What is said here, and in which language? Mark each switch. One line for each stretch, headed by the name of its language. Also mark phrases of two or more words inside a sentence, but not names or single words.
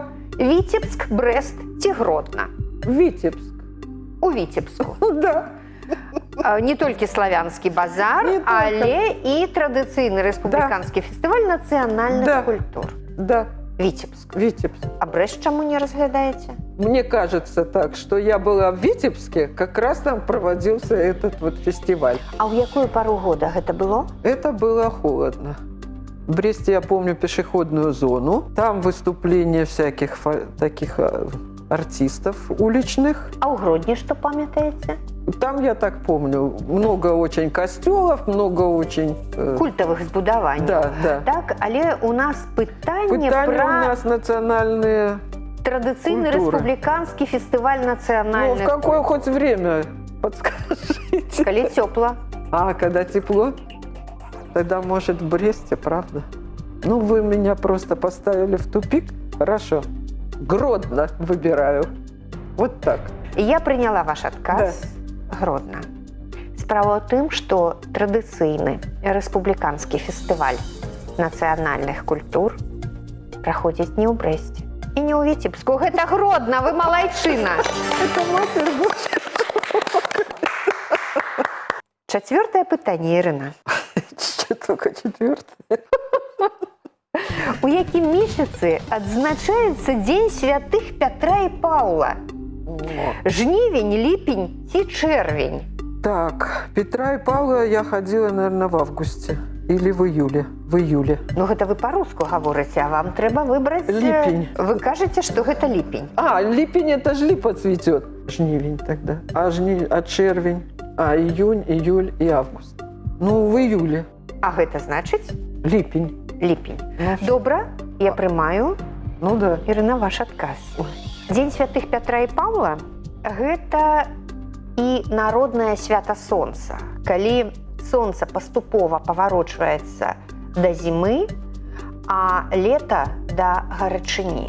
Belarusian: Віцебск, Брэст ці Гродна?
Russian: Витебск.
Belarusian: У Віцебску. Да. Не толькі славянскі базар, Не толькі. але і традыцыйны рэспубліканскі фестываль нацыянальных Да. культур. Да, Віцебск.
Russian: Витебск.
Belarusian: А Брэст чаму не разглядаеце?
Russian: Мне кажется так, что я была в Витебске, как раз там проводился этот вот фестиваль.
Belarusian: А ў якую пару года гэта было?
Russian: Это было холодно. В Бресте я помню пешеходную зону. Там выступления всяких таких артистов уличных.
Belarusian: А ў Гродні што памятаеце?
Russian: Там, я так помню, много очень костелов, много очень...
Belarusian: Культавых збудаванняў.
Russian: Да, да.
Belarusian: Так, але у нас пытанне Пытания пра
Russian: у нас национальные...
Belarusian: традыцыйны культуры. рэспубліканскі фестываль
Russian: Ну, в
Belarusian: нацыянальных.
Russian: какое хоть время? Подскажите.
Belarusian: Калі цёпла.
Russian: А, когда тепло? Тогда, может, в Бресте, правда? Ну, вы меня просто поставили в тупик. Хорошо. Гродно выбираю. Вот так.
Belarusian: Я прыняла ваш адказ. Гродна. Справа ў тым, што традыцыйны рэспубліканскі фестываль нацыянальных культур праходзіць не ў Брэсце і не ў Віцебску. Гэта Гродна, вы малайчына.
Russian: Это Матерь Божья.
Belarusian: Чацвёртае пытанне, Ірына.
Russian: Что только четвертое?
Belarusian: У якім месяцы адзначаецца Дзень святых Пятра і Паўла? Жнівень, ліпень ці чэрвень?
Russian: Так, Петра и Павла я ходила, наверное, в августе. Или в июле. В июле.
Belarusian: Ну, гэта вы па-руску гаворыце, а вам трэба выбраць... Ліпень. Вы кажаце, што гэта ліпень.
Russian: А, липень это ж липа цветет. Жнивень тогда. А червень. А июнь, июль и август. Ну, в июле.
Belarusian: А гэта значыць
Russian: Липень.
Belarusian: ліпень.
Russian: Ну,
Belarusian: Добра, я прымаю.
Russian: Ну да.
Belarusian: Ірына, ваш адказ. Дзень святых Пятра і Паўла – гэта і народнае свята сонца. Калі сонца паступова паварочваецца да зімы, а лета да гарачыні.